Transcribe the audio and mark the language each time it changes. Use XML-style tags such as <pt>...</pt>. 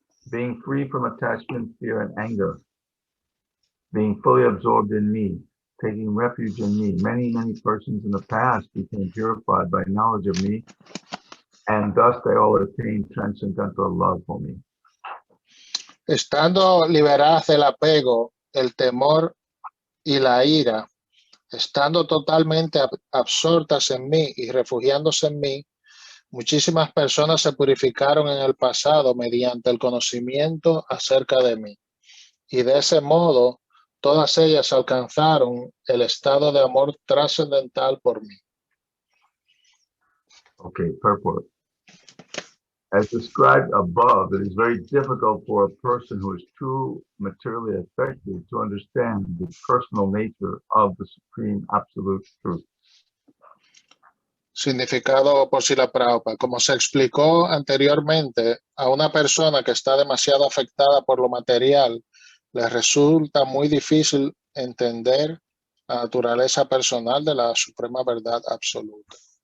<en>Being free from attachment, fear, and anger, being fully absorbed in me, taking refuge in me. Many, many persons in the past became purified by knowledge of me, and thus they all attained transcendental love for me.</en> <es>Estando liberadas del apego, el temor y la ira, estando totalmente absortas en mí y refugiándose en mí, muchísimas personas se purificaron en el pasado mediante el conocimiento acerca de mí. Y de ese modo, todas ellas alcanzaron el estado de amor trascendental por mí.</es> <en>Okay, purport. As described above, it is very difficult for a person who is too materially affected to understand the personal nature of the supreme absolute truth.</en> <es>Significado por Srila Prabhupada. Como se explicó anteriormente, a una persona que está demasiado afectada por lo material, le resulta muy difícil entender la naturaleza personal de la suprema verdad absoluta.</es>